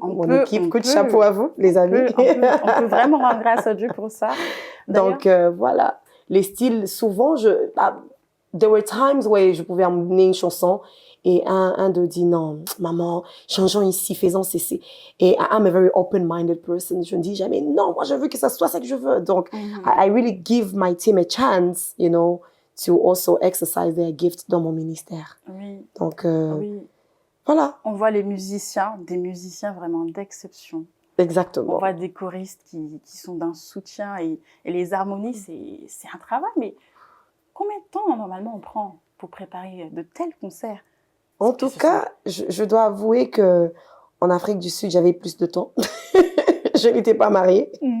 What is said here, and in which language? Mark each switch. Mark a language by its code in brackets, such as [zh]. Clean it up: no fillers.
[fr] Mon équipe, coup de chapeau à vous, les amis. On peut vraiment rendre grâce à Dieu pour ça. Donc, voilà. Les styles, souvent, [en] there were times [fr] où je pouvais emmener une chanson et un d'eux dit non, maman, changeons ici, faisons ceci. [en] Et I'm a very open-minded person. [fr] Je ne dis jamais non, moi je veux que ça soit ça que je veux. Donc, [en] I really give my team a chance, you know, to also exercise their gift [fr] dans mon ministère. Oui. Donc, voilà. On voit des musiciens vraiment d'exception. Exactement. On voit des choristes qui sont d'un soutien et les harmonies, c'est un travail. Mais combien de temps normalement on prend pour préparer de tels concerts? En tout cas, je dois avouer que en Afrique du Sud, j'avais plus de temps. Je n'étais pas mariée.